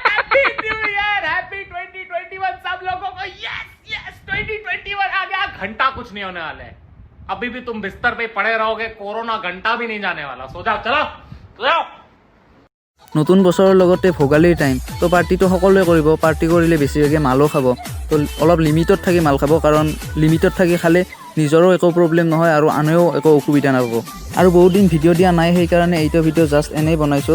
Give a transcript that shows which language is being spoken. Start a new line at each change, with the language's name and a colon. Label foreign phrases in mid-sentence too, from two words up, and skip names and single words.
Hindi: हैप्पी 2021 सब लोगों को
English: yes yes
Hindi: 2021 आ गया। घंटा कुछ नहीं होने वाला है, अभी भी तुम बिस्तर पे पड़े रहोगे, कोरोना घंटा भी नहीं जाने वाला। सो जाओ, चलो जाओ।
Assamese: নতুন বছৰৰ লগতে ভোগালীৰ টাইম, তো পাৰ্টিটো সকলোৱে কৰিব। পাৰ্টি কৰিলে বেছিভাগে মালো খাব, তো অলপ লিমিটত থাকি মাল খাব, কাৰণ লিমিটত থাকি খালে নিজৰো একো প্ৰব্লেম নহয় আৰু আনেও একো অসুবিধা নাপাব। আৰু বহুত দিন ভিডিঅ' দিয়া নাই, সেইকাৰণে এইটো ভিডিঅ' জাষ্ট এনেই বনাইছোঁ।